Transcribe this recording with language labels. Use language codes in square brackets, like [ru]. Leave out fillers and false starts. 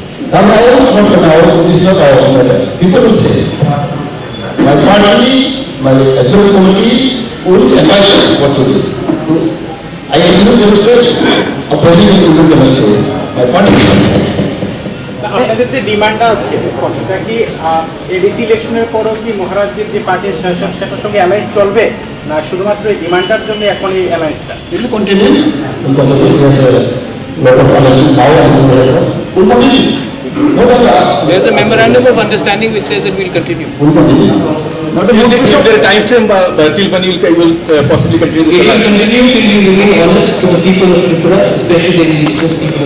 [en] Now, this is not our matter. People will say, my party, my electoral committee will advise us what to do. So, I am not demonstrating. A president will demonstrate. My party will demonstrate. [bn] আপনাদের যে ডিমান্ডটা আছে সেটা কি ADC ইলেকশনের পরও কি মহারাজ্যের যে পার্টির শাসন সেটার সঙ্গে অ্যালায়েন্স চলবে না শুধুমাত্র এই ডিমান্ডটার জন্য এখন এই অ্যালায়েন্সটা? [en] It will continue because of this lot of understanding now and will continue. No matter. There is a memorandum of understanding which says that we will continue. Will continue. Is there a time frame till when you will possibly continue this? We will continue till we remain honest to the people of Tripura, especially the indigenous people.